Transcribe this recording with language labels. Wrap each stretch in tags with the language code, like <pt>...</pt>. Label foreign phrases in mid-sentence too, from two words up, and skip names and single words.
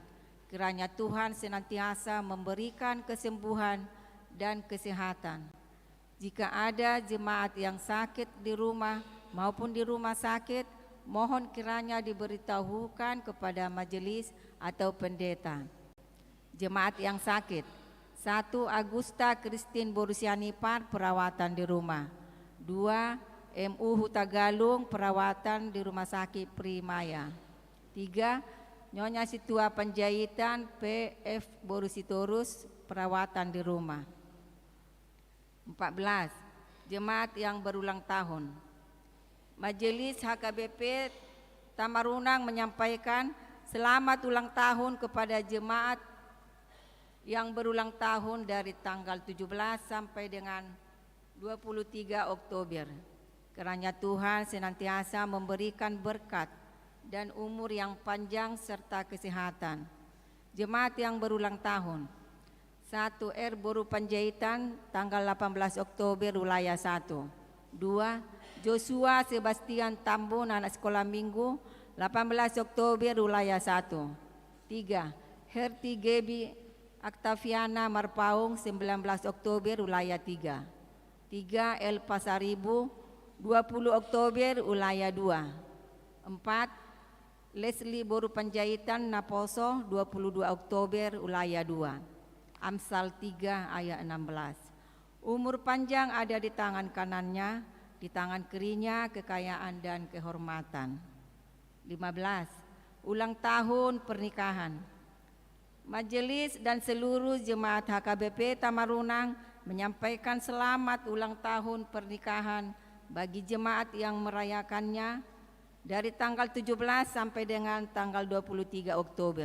<id>Kiranya Tuhan senantiasa memberikan kesembuhan dan kesehatan. Jika ada jemaat yang sakit di rumah maupun di rumah sakit, mohon kiranya diberitahukan kepada majelis atau pendeta. Jemaat yang sakit. 1. Agusta Christine Borusianipar perawatan di rumah. 2. MU Hutagalung perawatan di Rumah Sakit Primaya. 3. Nyonya Situa Panjaitan PF Borusitorus perawatan di rumah. 14. Jemaat yang berulang tahun. Majelis HKBP Tamarunang menyampaikan selamat ulang tahun kepada jemaat yang berulang tahun dari tanggal 17 sampai dengan 23 Oktober. Kiranya Tuhan senantiasa memberikan berkat dan umur yang panjang serta kesehatan. Jemaat yang berulang tahun. 1. R. Boru Panjaitan tanggal 18 Oktober wilayah 1. 2. Joshua Sebastian Tambun anak sekolah minggu 18 Oktober wilayah 1. 3. Herti Gebi Aktaviana Marpaung 19 Oktober wilayah 3. 3. El Pasaribu 20 Oktober wilayah 2. 4. Leslie Boru Panjaitan Naposo 22 Oktober wilayah 2. Amsal 3 ayat 16. Umur panjang ada di tangan kanannya, di tangan kirinya kekayaan dan kehormatan. 15. Ulang tahun pernikahan. Majelis dan seluruh jemaat HKBP Tamarunang menyampaikan selamat ulang tahun pernikahan bagi jemaat yang merayakannya dari tanggal 17 sampai dengan tanggal 23 Oktober.</id>